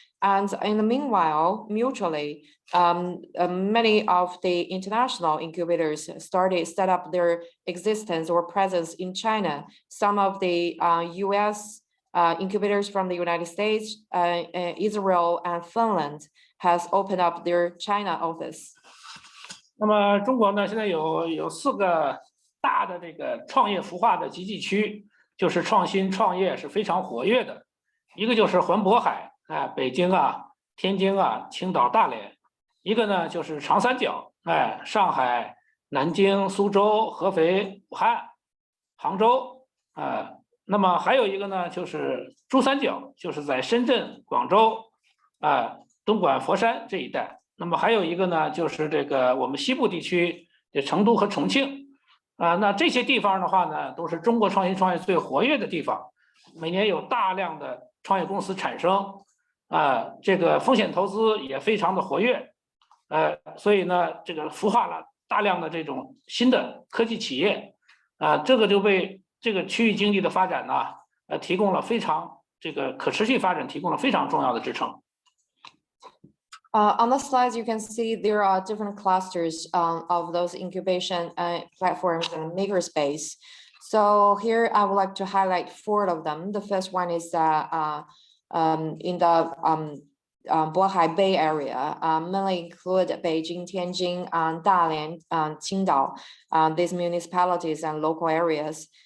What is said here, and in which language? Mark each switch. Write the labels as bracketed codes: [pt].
[en] And in the meanwhile, mutually, many of the international incubators set up their existence or presence in China. Some of the US incubators from the United States, Israel, and Finland has opened up their China office. [zh] 那么中国呢，现在有4个大的这个创业孵化的集聚区，就是创新创业是非常活跃的。一个就是环渤海，北京啊、天津啊、青岛、大连；一个呢就是长三角，上海、南京、苏州、合肥、武汉、杭州，那么还有一个呢就是珠三角，就是在深圳、广州，东莞、佛山这一带。那么还有一个呢，就是这个我们西部地区的成都和重庆，那这些地方的话呢，都是中国创新创业最活跃的地方，每年有大量的创业公司产生，这个风险投资也非常的活跃，所以呢，这个孵化了大量的这种新的科技企业，这个就为这个区域经济的发展呢，提供了非常这个可持续发展提供了非常重要的支撑。 [en] On the slides, you can see there are different clusters of those incubation platforms and makerspace. So here I would like to highlight 4 of them. The first one is in the Bohai Bay area, mainly include Beijing, Tianjin, Dalian, Qingdao, these municipalities and local areas.